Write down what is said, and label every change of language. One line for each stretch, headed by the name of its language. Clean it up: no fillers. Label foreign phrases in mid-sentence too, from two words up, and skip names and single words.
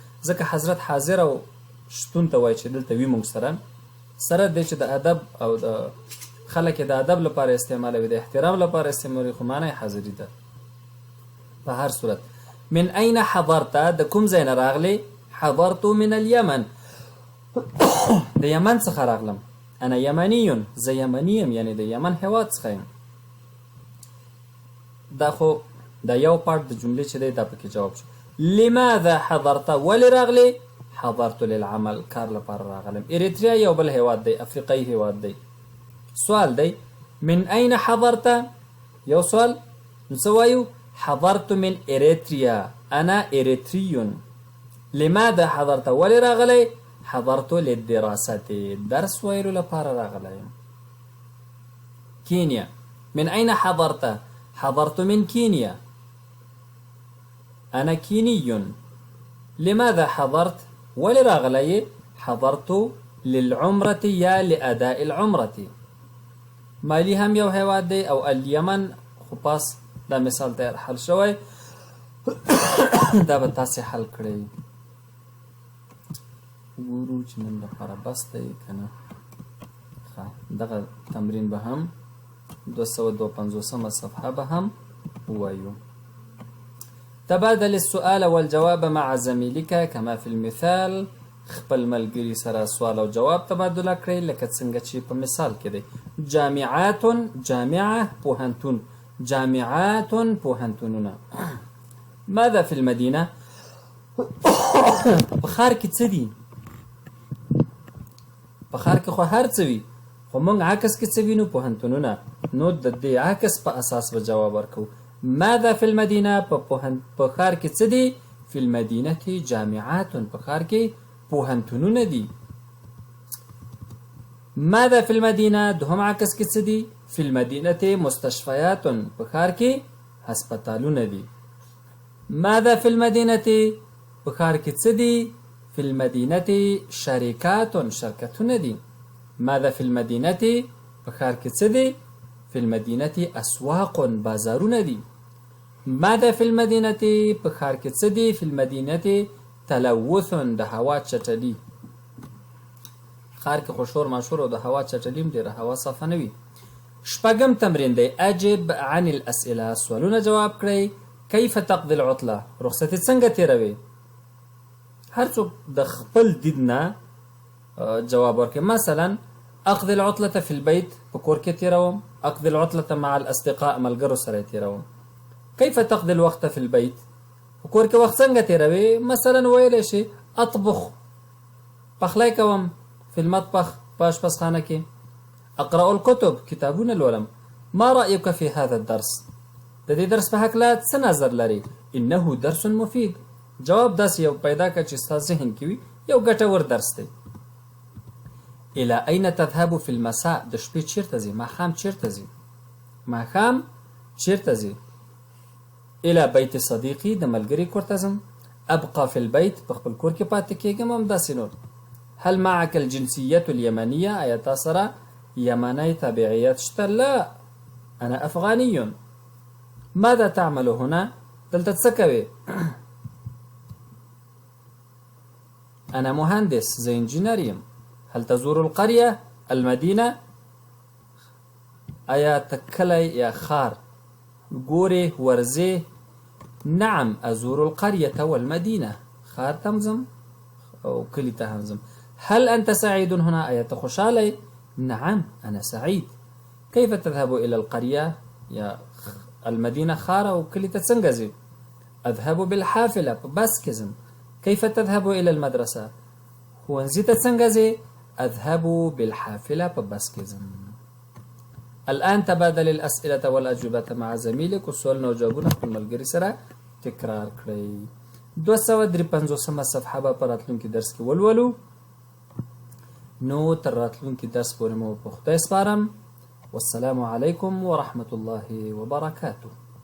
Pashto: ځکه حضرت حاضر او شتون ته وایي چې دلته وي موږ سره دی چې د ادب او د خلک د ادب لپاره استعمالوي، د احترام لپاره استعمالوي، خو معنی حاضري ده. په هر صورت
Arabic: من اين حضرت؟
Pashto: د کوم ځای نه راغلی؟
Arabic: حضرت من اليمن.
Pashto: د یمن څخه راغلم.
Arabic: انا یمنی.
Pashto: زه یمنی یم یعنی د یمن هیواد څخه یم. دا خو دا یو پارت د جملې چې دی دا پکې جواب شو.
Arabic: لماذا حضرت؟
Pashto: ولې راغلی؟
Arabic: حضرت للعمل.
Pashto: کار لپاره راغلم. اریتریا یو بل هیواد دی، افریقایي هیواد دی. سوال دی
Arabic: من اين حضرت؟
Pashto: یو سوال. نو څه وایو؟
Arabic: حضرت من اريتريا. انا اريتري. لماذا حضرت؟
Pashto: ولې راغلی؟
Arabic: حضرت للدراسة.
Pashto: درس ویلو لپاره راغلی.
Arabic: كينيا. من اين حضرت؟ حضرت من كينيا. انا كيني. لماذا حضرت؟
Pashto: ولې راغلی؟
Arabic: حضرت للعمرة یا لأداء العمرة.
Pashto: مالی هم یو هیواد دی او اليمن خو پاس دا مثال تیر حل شوی. دا به تاسې حل کړئ. ګورو چې نن لپاره بس دی که نه. دغه تمرین به هم 252 صفحه به هم ووایو.
Arabic: تبادل السؤال والجواب مع زميلك كما في المثال.
Pashto: خپل ملګري سره سوال او جواب تبادله کړئ لکه څنګه چې په مثال کې دی.
Arabic: جامعات، جامعه
Pashto: پوهنتون، جامعات پوهنتونونه.
Arabic: ماذا في المدینه؟
Pashto: په ښار کې څه دي؟ په ښار کې خو هر څه وي، خو موږ عکس کې څه وینو؟ پوهنتونونه. نو د دې عکس په اساس به جواب ورکو.
Arabic: ماذا في المدینه؟
Pashto: په ښار کې څه دي؟
Arabic: في المدینه جامعات،
Pashto: په ښار کې پوهنتونونه دي.
Arabic: ماذا في المدینه
Pashto: دوهم عکس کې څه دي؟
Arabic: في المدینه مستشفیات،
Pashto: په ښار کې هسپتالونه دي.
Arabic: ماذا في المدینه
Pashto: په ښار کې څه دي؟
Arabic: في المدینه شرکات،
Pashto: شرکتونه دي.
Arabic: ماذا في المدینه
Pashto: په ښار کې څه دي؟
Arabic: في المدینه اسواق،
Pashto: بازارونه دي.
Arabic: ماذا في المدینه
Pashto: په ښار کې څه دي؟
Arabic: في المدینه تلوث،
Pashto: د هوا چټلي. ښار کې خو شور ماشور او د هوا چټلي هم ډېره هوا صافه نه وي. شپږم تمرین دی
Arabic: اجب عن الاسئله،
Pashto: سوالونه جواب کړئ.
Arabic: کیف تقضي العطله؟
Pashto: رخصتي څنګه تیروي؟ هر څوک د خپل دید نه جواب ورکړي.
Arabic: مثلا اقضي العطله في البيت،
Pashto: په کور کې تیروم.
Arabic: اقضي العطله مع الاصدقاء،
Pashto: ملګرو سره تیروم.
Arabic: کیف تقضي الوقت في البيت؟
Pashto: په کور کې وخت څنګه تیروي؟ مثلا ویلی شي اطبخ، پخلی کوم.
Arabic: في المطبخ،
Pashto: په اشپزخانه کې.
Arabic: اقرأ الكتب،
Pashto: کتابونه لولم.
Arabic: ما رأيك في هذا الدرس؟
Pashto: د دې درس په هکله څه نظر لري؟
Arabic: انه درس مفید.
Pashto: جواب داسې یو پیدا کړه چې ستا ذهن کې وي یو ګټور درس دی.
Arabic: الى اين تذهب في المساء؟
Pashto: د شپې چیرته ځي؟ ماښام چیرته ځي؟ ماښام چیرته ځي؟
Arabic: الى بيت صديقي،
Pashto: د ملګري کور ته ځم.
Arabic: ابقى في البيت،
Pashto: په خپل کور کې پاتې کېږم. همداسې نور.
Arabic: هل معك الجنسية اليمنية؟
Pashto: آیا تا سره یمنی تبعیت شته؟
Arabic: لا، انا افغاني. ماذا تعمل هنا؟
Pashto: دلته څه کوې؟
Arabic: انا مهندس،
Pashto: زه انجینر یم.
Arabic: هل تزور القرية المدينة؟
Pashto: آیا ته کلی یا ښار ګورې ورځې؟
Arabic: نعم ازور القرية والمدينة،
Pashto: ښار ته هم ځم او کلي ته هم ځم.
Arabic: هل انت سعيد هنا؟
Pashto: آیا ته خوشحاله؟
Arabic: نعم انا سعيد. كيف تذهب الى القرية یا المدينة،
Pashto: ښار او کلي ته څنګه ځې؟
Arabic: اذهب بالحافلة،
Pashto: په بس کې ځم.
Arabic: كيف تذهب الى المدرسة؟
Pashto: ښوونځي ته څنګه ځې؟
Arabic: اذهب بالحافلة،
Pashto: په بس کې ځم.
Arabic: الآن تبادل الأسئلة والأجوبة مع زميلك، وسؤالنا
Pashto: وجوابونه خپل ملګري سره تکرار کړئ. 253 صفحه به په راتلونکي درس کې ولولو. نو تر راتلونکي درس پورې مو په خدای سپارم.
Arabic: والسلام علیکم ورحمة الله وبرکاته.